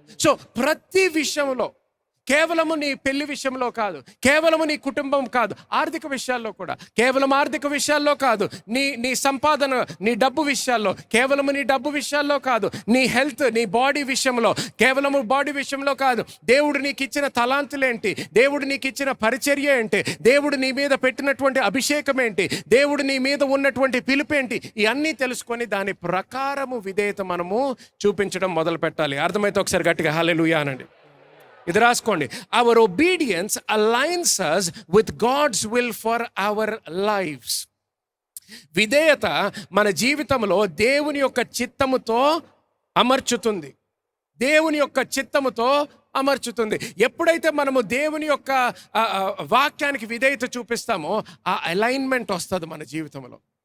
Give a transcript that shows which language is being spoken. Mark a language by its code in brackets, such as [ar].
[te] So ప్రతి విషయంలో, కేవలము నీ పెళ్లి విషయంలో కాదు, కేవలము నీ కుటుంబం కాదు, ఆర్థిక విషయాల్లో కూడా, కేవలం ఆర్థిక విషయాల్లో కాదు, నీ సంపాదన, నీ డబ్బు విషయాల్లో, కేవలము నీ డబ్బు విషయాల్లో కాదు, నీ హెల్త్, నీ బాడీ విషయంలో, కేవలము బాడీ విషయంలో కాదు, దేవుడు నీకు ఇచ్చిన తలాంతులేంటి, దేవుడు నీకు ఇచ్చిన పరిచర్య ఏంటి, దేవుడు నీ మీద పెట్టినటువంటి అభిషేకం ఏంటి, దేవుడు నీ మీద ఉన్నటువంటి పిలుపేంటి, ఇవన్నీ తెలుసుకొని దాని ప్రకారము విధేయత మనము చూపించడం మొదలు పెట్టాలి. అర్థమైతే ఒకసారి గట్టిగా హల్లెలూయా అనండి. ఇది రాసుకోండి. [en] Our obedience aligns us with God's will for our lives. [te] విధేయత మన జీవితంలో దేవుని యొక్క చిత్తముతో అమర్చుతుంది. దేవుని యొక్క చిత్తముతో అమర్చుతుంది. ఎప్పుడైతే మనము దేవుని యొక్క వాక్యానికి విధేయత చూపిస్తామో ఆ అలైన్మెంట్ వస్తుంది మన జీవితంలో.